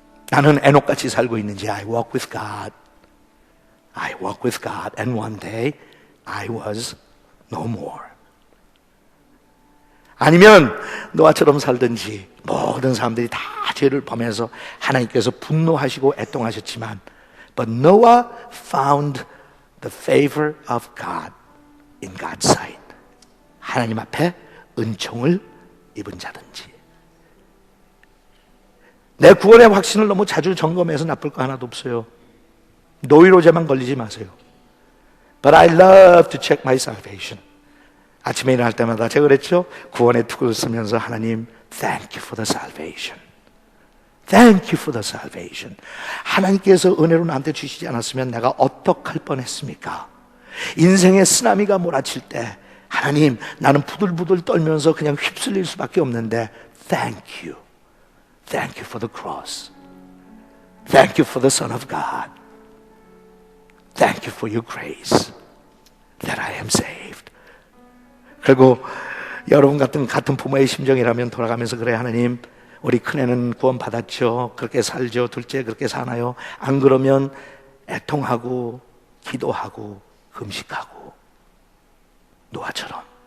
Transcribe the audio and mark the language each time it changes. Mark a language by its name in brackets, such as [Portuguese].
[Korean] 나는 에녹같이 살고 있는지. [English] I walk with God. I walk with God. And one day I was no more. [Korean] 아니면 노아처럼 살든지. 모든 사람들이 다 죄를 범해서 하나님께서 분노하시고 애통하셨지만 [English] But Noah found the favor of God in God's sight. [Korean] 하나님 앞에 은총을 입은 자든지. 내 구원의 확신을 너무 자주 점검해서 나쁠 거 하나도 없어요. 노이로제만 걸리지 마세요. [English] But I love to check my salvation. [Korean] 아침에 일어날 때마다 제가 그랬죠? 구원의 툭을 쓰면서 하나님 [English] Thank you for the salvation. Thank you for the salvation. [Korean] 하나님께서 은혜로 나한테 주시지 않았으면 내가 어떡할 뻔했습니까? 인생의 쓰나미가 몰아칠 때 하나님, 나는 부들부들 떨면서 그냥 휩쓸릴 수밖에 없는데 [English] Thank you. Thank you for the cross. Thank you for the Son of God. Thank you for your grace that I am saved. [Korean] 그리고 여러분 같은 부모의 심정이라면 돌아가면서 그래, 하나님, 우리 큰애는 구원 받았죠. 그렇게 살죠. 둘째 그렇게 사나요? 안 그러면 애통하고 기도하고 금식하고 노아처럼.